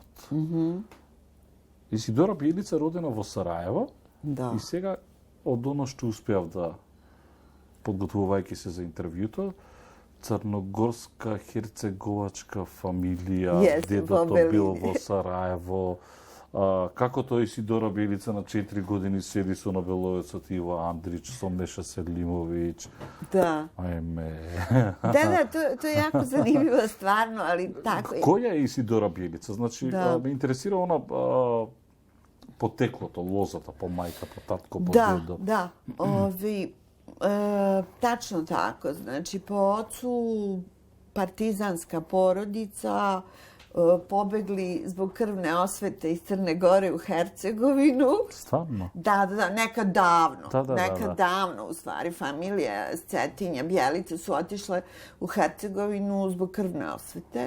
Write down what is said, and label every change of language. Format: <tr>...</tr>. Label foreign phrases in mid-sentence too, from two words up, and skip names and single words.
<mk>Исидора Биелица родена во Сараево и сега од оно што успеав да, подготвувајќи се за интервјуто, црногорска херцеговачка фамилија, дедото бил во Сараево, како тој Исидора Биелица на 4 години седи со Нобеловецот Иво Андрич, со Меша Селимовиќ. Да. Ајме.</mk> <sr>Да, то е јако занимljivo стварно, али тако е.</sr> <mk>Која е Исидора Биелица? Значи, ме интересира она потеклото, лозата, по мајка, по татко, по дедо. Да.</mk> <sr>Tačno tako. Znači, po ocu partizanska porodica, pobegli zbog krvne osvete iz Crne Gore u Hercegovinu. Stvarno? Da, nekad davno. Nekad davno, u stvari, familija Cetinja, Bjelice su otišle u Hercegovinu zbog krvne osvete.</sr>